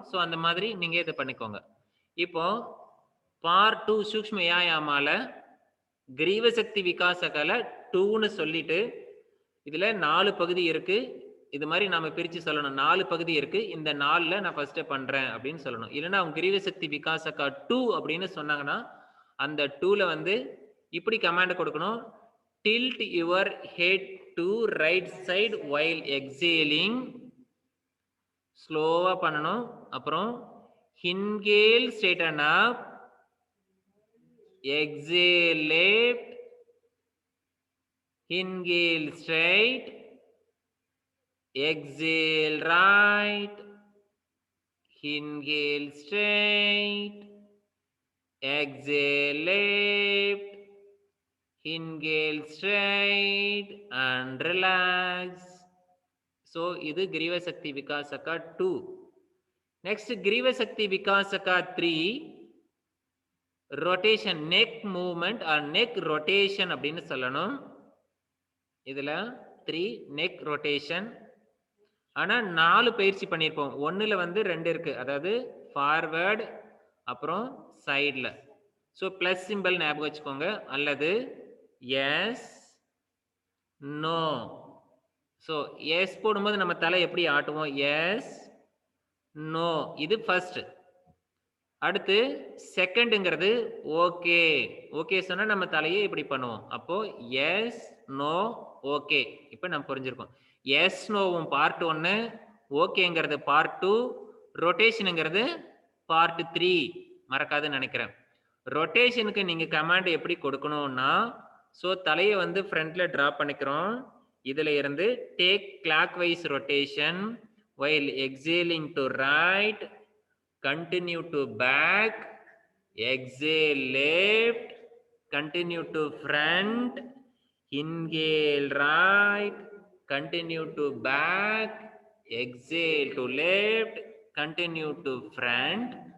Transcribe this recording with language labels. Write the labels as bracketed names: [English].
[Tamil] So அந்த மாதிரி நீங்க இதை பண்ணிக்கோங்க. இப்போ பார்ட் 2 சூக்ஷ்ம யாயாமால கிரீவ சக்தி விகாசகால 2ன்னு சொல்லிட்டு இதுல 4 பகுதி இருக்கு. இது மாதிரி நாம பிரிச்சு சொல்லணும். 4 பகுதி இருக்கு. இந்த 4ல நான் ஃபர்ஸ்ட் பண்றேன் அப்படின்னு சொல்லணும். இல்லைன்னா அவங்க கிரீவ சக்தி விகாசகா 2 அப்படின்னு சொன்னாங்கன்னா அந்த 2ல வந்து இப்படி கமாண்ட் கொடுக்கணும். [English] tilt your head to right side while exhaling. [Tamil] ஸ்லோவா பண்ணணும். அப்புறம் [English] inhale straighten up, exhale left, Inhale straight, exhale right, inhale straight, exhale left, inhale straight and relax. [Tamil] So இது கிரீவ சக்தி விகாசகா 2. நெக்ஸ்ட் கிரீவ சக்தி விகாசகா 3, rotation, neck movement R neck rotation அப்படின்னு சொல்லணும். இதுல 3 neck rotation. ஆனா 4 பயிற்சி பண்ணியிருப்போம். ஒன்னுல வந்து 2 இருக்கு, அதாவது ஃபார்வர்டு அப்புறம் சைட்ல. ஸோ பிளஸ் சிம்பிள் ஞாபகம் வச்சுக்கோங்க, அல்லது எஸ் நோ. ஸோ எஸ் போடும்போது நம்ம தலை எப்படி ஆட்டுவோம், எஸ் நோ, இது ஃபர்ஸ்ட். அடுத்து செகண்டுங்கிறது ஓகே. ஓகே சொன்னா நம்ம தலையை இப்படி பண்ணுவோம். அப்போ எஸ் நோ ஓகே. இப்போ நம்ம புரிஞ்சிருக்கோம். S நோவும் part 1, ஓகேங்கிறது part 2, ரொட்டேஷனுங்கிறது part 3. மறக்காதுன்னு நினைக்கிறேன். ரொட்டேஷனுக்கு நீங்க கமாண்ட் எப்படி கொடுக்கணும்னா, ஸோ தலையை வந்து ஃப்ரண்ட்ல டிரா பண்ணிக்கிறோம். இதுல இருந்து [English] Take clockwise rotation while exhaling to right, continue to back, exhale left, continue to front, inhale right, continue to back, exhale to left, continue to front.